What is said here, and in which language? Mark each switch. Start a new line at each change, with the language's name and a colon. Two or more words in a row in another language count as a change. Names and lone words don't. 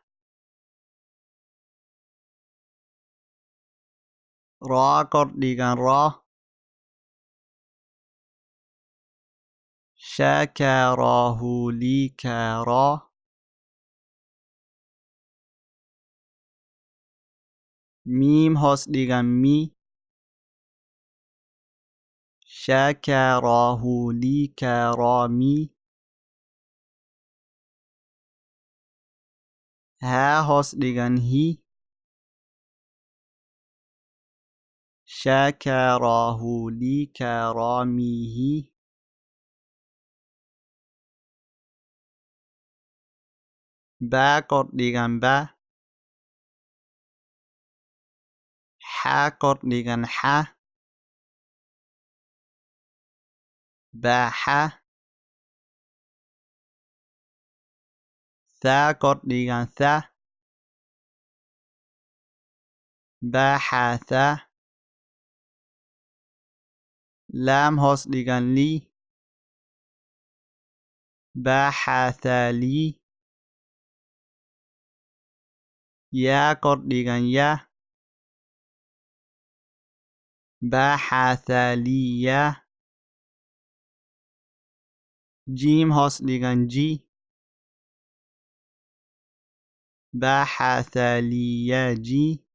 Somali: raa kordhigan ra shakarahu lika ra miim hoos dhigan mi shakarahu lika ra mi haa hoos dhigan hi shakarahu lika ra mihi baa kordhigan ba xaa kordhigan xa baaxa thaa kordhigan tha baaxatha laam hoos dhigan li baaxathali yaa kordhigan ya baaxathaliya jiim hoos dhigan ji baaxathaliyaji